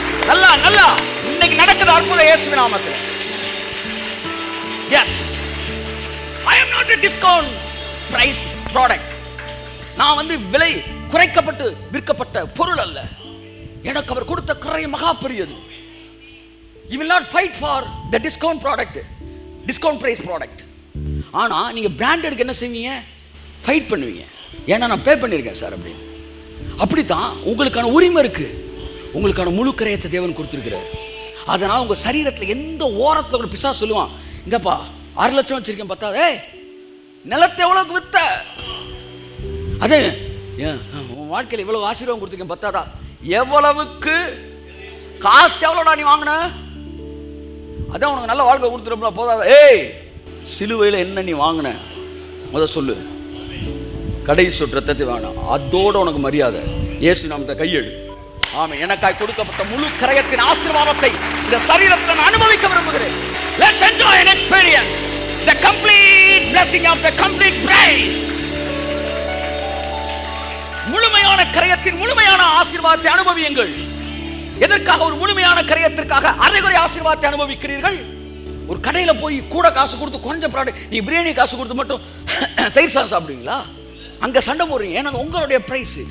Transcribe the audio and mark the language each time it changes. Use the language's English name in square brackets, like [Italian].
[Tamil] நல்லா நல்லா இன்னைக்கு நடக்குது அற்புதம் இயேசுவின் நாமத்தில். [English] Yes, I am not a discount price product. [Tamil] நான் வந்து விலை குறைக்கப்பட்டு விற்கப்பட்ட பொருள் அல்ல. எனக்கு அவர் கொடுத்த கிரை மகா பெரியது. [English] You will not fight for the discount product, discount price product. [Tamil] ஆனா நீங்க பிராண்டட்க்கு என்ன செய்வீங்க? ஃபைட் பண்ணுவீங்க. ஏன்னா நான் பே பண்ணியிருக்கேன் சார் அப்படின்னு. அப்படித்தான் உங்களுக்கான உரிமை இருக்கு. உங்களுக்கான முழு கிரயத்தை தேவன் கொடுத்திருக்கிறார். அதனால உங்க சரீரத்தில் எந்த ஓரத்தில் ஒரு பிசாசு சொல்லுவான், இந்தப்பா 6 லட்சம் வச்சிருக்கேன் பத்தாதே, நிலத்தை எவ்வளவுக்கு வித்த, அது உன் வாழ்க்கையில் இவ்வளவு ஆசீர்வாதம் கொடுத்துருக்கேன் பத்தாதா, எவ்வளவுக்கு காசு எவ்வளோடா நீ வாங்கின, அதான் உனக்கு நல்ல வாழ்க்கை கொடுத்துருப்பா போதாதா, சிலுவையில் என்ன நீ வாங்கின முத சொல்லு, கடைசி சொட்டு ரத்தத்தை வேணாம், அதோட உனக்கு மரியாதை, இயேசு நாமத்தை கையெடு. ஆமா, எனக்காய் கொடுக்கப்பட்ட முழு கிரயத்தின் ஆசீர்வாதத்தை இந்த சரீரத்தில் நான் அனுபவிக்க விரும்புகிறேன். [English] Let's enjoy and experience the complete blessing of the complete price. [Tamil] முழுமையான கிரயத்தின் முழுமையான ஆசீர்வாதத்தை அனுபவியுங்கள். எதற்காக ஒரு முழுமையான கிரயத்திற்காக அரைகுறை ஆசீர்வாதத்தை அனுபவிக்கிறீர்கள்? ஒரு கடையில போய் கூட காசு கொடுத்து கொஞ்சம் ப்ராடக்ட், நீ பிரியாணி காசு கொடுத்து மட்டும் தயிர் சாதம் சாப்பிடுவீங்களா? அங்க சண்டை போடுறீங்க. ஏன்னா உங்களுடைய பிரைஸ்.